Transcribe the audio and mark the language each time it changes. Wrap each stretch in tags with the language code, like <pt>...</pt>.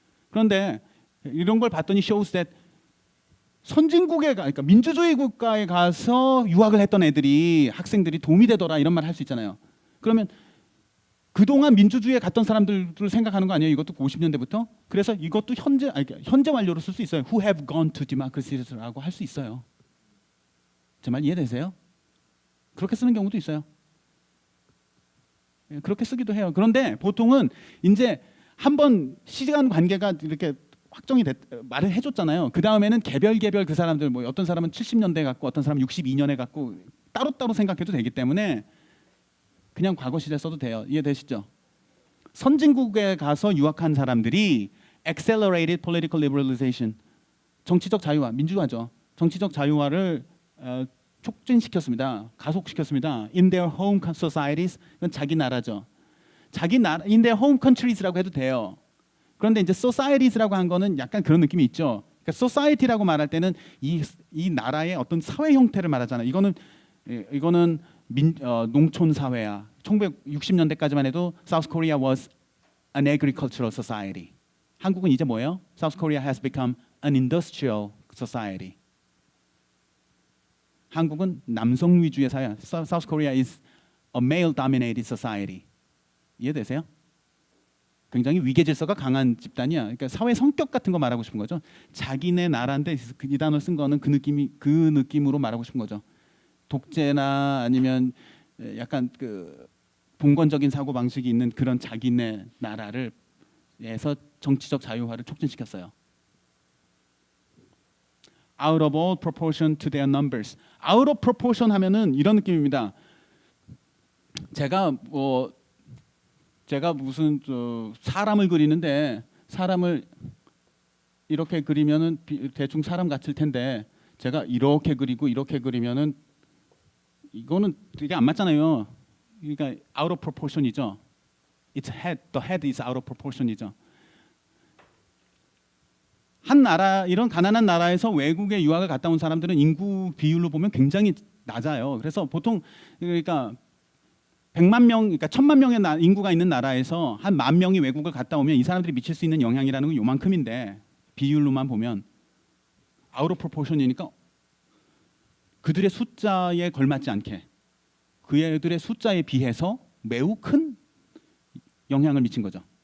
<ko>그런데 이런 걸 봤더니</ko> <en>shows that</en> <ko>선진국에 그러니까 민주주의 국가에 가서 유학을 했던 애들이 학생들이 도움이 되더라 이런 말 할 수 있잖아요. 그러면 그동안 민주주의에 갔던 사람들을 생각하는 거 아니에요? 이것도 50년대부터? 그래서 이것도 현재 완료로 쓸 수 있어요.</ko> <en>Who have gone to democracy라고</en> <ko>할 수 있어요. 제 말 이해되세요? 그렇게 쓰는 경우도 있어요. 그렇게 쓰기도 해요. 그런데 보통은 이제 한번 시간 관계가 이렇게 확정이 말을 해줬잖아요. 그 다음에는 개별 그 사람들 뭐 어떤 사람은 70년대 갖고 어떤 사람은 62년에 갖고 따로따로 생각해도 되기 때문에 그냥 과거 시제 써도 돼요. 이해되시죠? 선진국에 가서 유학한 사람들이</ko> <en>accelerated political liberalization,</en> <ko>정치적 자유화, 민주화죠. 정치적 자유화를 촉진시켰습니다. 가속시켰습니다.</ko> <en>In their home societies,</en> <ko>이건 자기 나라죠. 자기 나라,</ko> <en>in their home countries</en> <ko>라고 해도 돼요. 그런데 이제 societies라고 한 거는 약간 그런 느낌이 있죠. 그러니까 society라고 말할 때는 이 나라의 어떤 사회 형태를 말하잖아요. 이거는 농촌 사회야. 1960년대까지만 해도</ko> <en>South Korea was an agricultural society.</en> <ko>한국은 이제 뭐예요?</ko> <en>South Korea has become an industrial society.</en> <ko>한국은 남성 위주의 사회야.</ko> <en>South Korea is a male-dominated society.</en> <ko>이해되세요? 굉장히 위계 질서가 강한 집단이야. 그러니까 사회 성격 같은 거 말하고 싶은 거죠. 자기네 나라인데 이 단어 쓴 거는 그 느낌으로 말하고 싶은 거죠. 독재나 아니면 약간 그 봉건적인 사고 방식이 있는 그런 자기네 나라를 해서 정치적 자유화를 촉진시켰어요.</ko> <en>out of all proportion to their numbers. out of proportion</en> <ko>하면은 이런 느낌입니다. 제가 무슨 사람을 그리는데 사람을 이렇게 그리면은 대충 사람 같을 텐데 제가 이렇게 그리고 이렇게 그리면은 이거는 되게 안 맞잖아요. 그러니까</ko> <en>out of proportion이죠. Its head, the head is out of proportion이죠.</en> <ko>한 나라 이런 가난한 나라에서 외국에 유학을 갔다 온 사람들은 인구 비율로 보면 굉장히 낮아요. 그래서 보통 그러니까 100만 명, 그러니까 1000만 명의 인구가 있는 나라에서 한 10,000명이 외국을 갔다 오면 이 사람들이 미칠 수 있는 영향이라는 건 요만큼인데 비율로만 보면</ko> <en>out of proportion</en> <ko>이니까 그들의 숫자에 걸맞지 않게 그들의 숫자에 비해서 매우 큰 영향을 미친 거죠.</ko>